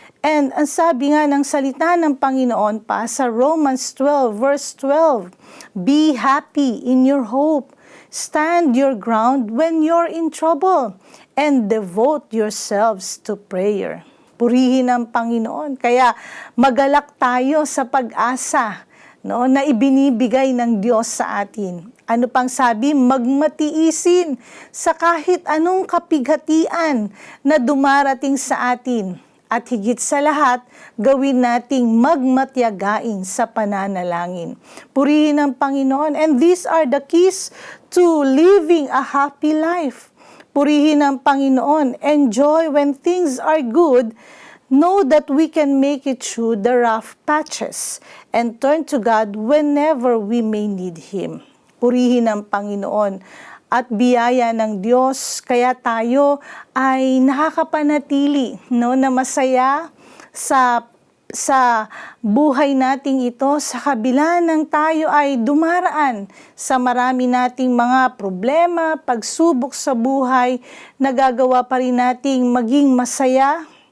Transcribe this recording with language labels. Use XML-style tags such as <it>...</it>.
<tl>And ang sabi nga ng salita ng Panginoon pa sa Romans 12 verse 12,</tl> <en>be happy in your hope. Stand your ground when you're in trouble and devote yourselves to prayer.</en> <tl>Purihin ang Panginoon. Kaya magalak tayo sa pag-asa na ibinibigay ng Diyos sa atin. Ano pang sabi? Magmatiisin sa kahit anong kapighatian na dumarating sa atin. At higit sa lahat, gawin nating magmatyagain sa pananalangin. Purihin ang Panginoon.</tl> <en>And these are the keys to living a happy life.</en> <tl>Purihin ang Panginoon.</tl> <en>Enjoy when things are good. Know that we can make it through the rough patches and turn to God whenever we may need Him.</en> <tl>Purihin ang Panginoon at biyaya ng Diyos, kaya tayo ay nakakapanatili na masaya sa buhay nating ito sa kabila ng tayo ay dumaraan sa marami nating mga problema, pagsubok sa buhay, nagagawa pa rin nating maging masaya.</tl>